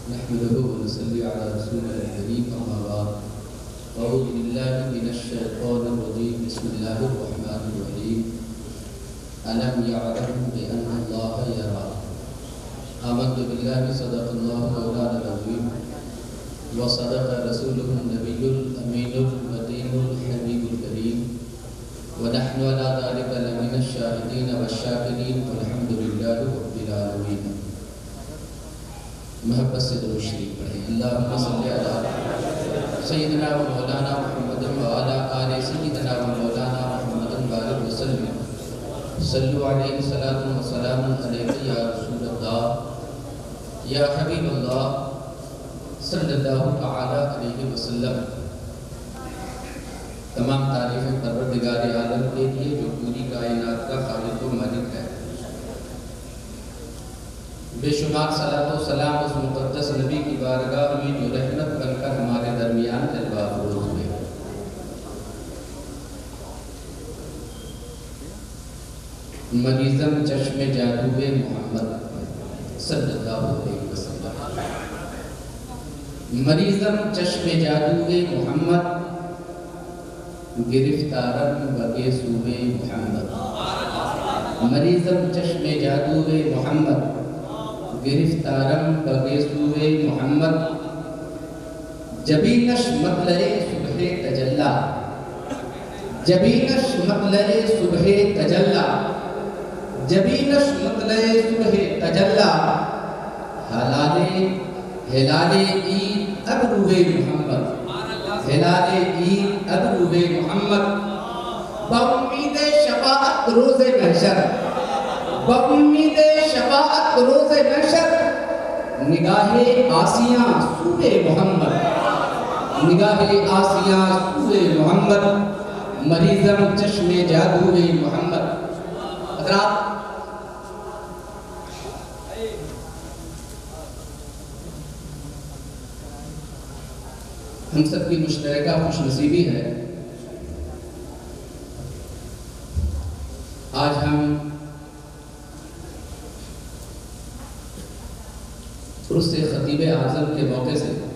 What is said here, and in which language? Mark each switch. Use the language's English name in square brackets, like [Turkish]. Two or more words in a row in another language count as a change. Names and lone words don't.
[Arabic] نحمده ونصلي على رسوله الكريم أما بعد أعوذ بالله من الشيطان الرجيم بسم الله الرحمن الرحيم ألم يعلم بأن الله يرى آمنت بالله صدق الله مولانا العظيم وصدق رسوله النبي الأمين المتين الحبيب الكريم ونحن على ذلك لمن الشاهدين والشاكرين والحمد لله رب العالمين. [Urdu] محبت سے درود شریف پڑھیں. [Arabic] اللہم صلی علی سیدنا و مولانا محمد وعلی آل سیدنا و مولانا محمد بارک وسلم. صلو علیہ صلاۃ و سلام علیک یا رسول اللہ یا حبیب اللہ صلی اللہ تعالی علیہ وسلم. [Urdu] تمام تعریفیں پروردگار عالم کے لیے جو پوری کائنات کا خالق و مالک ہے. بے شمار [Arabic] صلاۃ و سلام [Urdu] اس مقدس نبی کی بارگاہ میں جو رحمت بن کر ہمارے درمیان جلوہ افروز ہوئے. [Persian] مریضم چشم جادوے محمد [Arabic] صلی اللہ علیہ وسلم. [Persian] مریضم چشم جادوے محمد گرفتارم بگے سوے محمد. مریضم چشم جادوے محمد گرفتارم بگے سوے محمد. جبینش مطلع صبح تجلا جبینش مطلع صبح تجلا جبینش مطلع صبح تجلا. ہلال عید اب روئے محمد ہلال عید اب روئے محمد. بامید شفاعت روز محشر بامید شفاعت روز محشر نگاہ آسیاں سوئے محمد نگاہ آسیاں سوئے محمد. مریضم چشم جادوے محمد. [Urdu] حضرات ہم سب کی مشترکہ خوش نصیبی ہے آج ہم عرس خطیب اعظم کے موقع سے